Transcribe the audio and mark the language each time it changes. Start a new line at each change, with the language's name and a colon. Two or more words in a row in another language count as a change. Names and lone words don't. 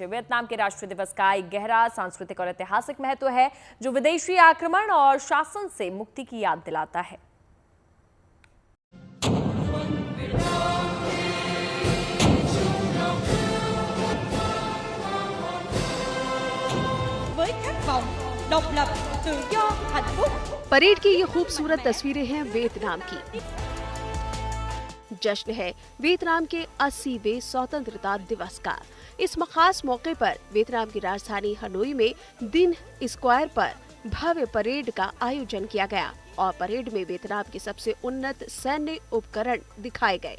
Hindi: वियतनाम के राष्ट्रीय दिवस का एक गहरा सांस्कृतिक और ऐतिहासिक महत्व है, जो विदेशी आक्रमण और शासन से मुक्ति की याद दिलाता है।
Vietnamese: với khát vọng độc lập, tự do, hạnh phúc।
Hindi: परेड की ये खूबसूरत तस्वीरें हैं वियतनाम की। जश्न है वियतनाम के 80वें स्वतंत्रता दिवस का। इस खास मौके पर वियतनाम की राजधानी हनोई में दिन स्क्वायर पर भव्य परेड का आयोजन किया गया और परेड में वियतनाम के सबसे उन्नत सैन्य उपकरण दिखाए गए।